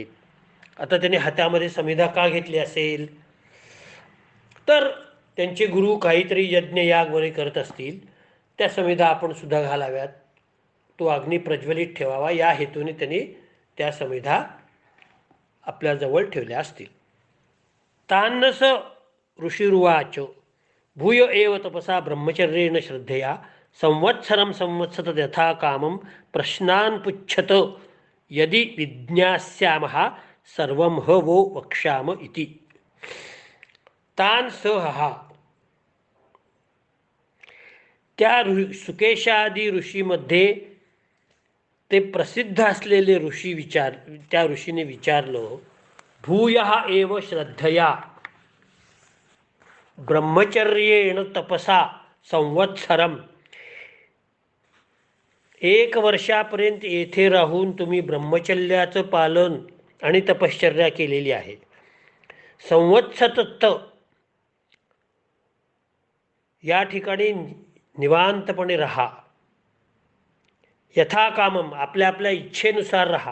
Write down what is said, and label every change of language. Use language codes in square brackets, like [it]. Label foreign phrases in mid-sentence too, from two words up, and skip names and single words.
[mr] आता त्यांनी हातामध्ये समिधा का घेतली असेल? तर त्यांचे गुरु काहीतरी यज्ञ याग वगैरे करत असतील, त्या समिधा आपण सुद्धा घालाव्यात, तो अग्नी प्रज्वलित ठेवावा, या हेतूने त्यांनी त्या समिधा आपल्याजवळ ठेवल्या असतील. [sa] तान्नस ऋषिरुवाच भूय एव तपसा ब्रह्मचर्येण श्रद्धया संवत्सरं संवत्सत यथा कामं प्रश्नान् पृच्छत यदि विज्ञास्यामः सर्वं ह वो वक्ष्याम इति. [mr] तान सहा, त्या सुकेशादी ऋषीमध्ये ते प्रसिद्ध असलेले ऋषी त्या ऋषीने विचारलं, [sa] भूयः एव श्रद्धया ब्रह्मचर्येण तपसा संवत्सरम, [mr] 1 वर्षापर्यंत येथे राहून तुम्ही ब्रह्मचर्याचं पालन आणि तपश्चर्या केलेली आहे. संवत्सत, या ठिकाणी निवांतपणे राहा. [sa] यथा कामम, [mr] आपल्या आपल्या इच्छेनुसार राहा.